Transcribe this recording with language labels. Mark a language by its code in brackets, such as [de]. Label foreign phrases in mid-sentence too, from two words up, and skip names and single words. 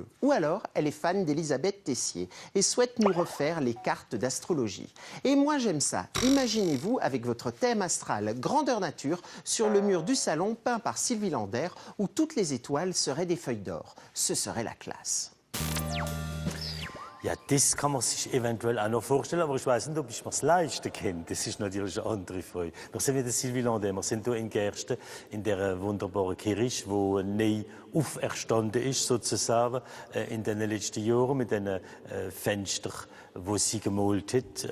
[fr] Ou alors, elle est fan d'Elisabeth Tessier et souhaite nous refaire les cartes d'astrologie. Et moi, j'aime ça. Imaginez-vous avec votre thème astral grandeur nature sur le mur du salon peint par Sylvie Lander où toutes les étoiles seraient des feuilles d'or. Ce serait la classe. [de] Ja, das kann man sich eventuell auch noch vorstellen, aber ich weiß nicht, ob ich mir das leisten kann. Das ist natürlich eine andere Frage. Wir sind wieder Sylvie Lander, wir sind hier in Gersten, in der wunderbaren Kirche, die neu auferstanden ist, sozusagen, in den letzten Jahren mit den Fenstern, die sie gemalt hat.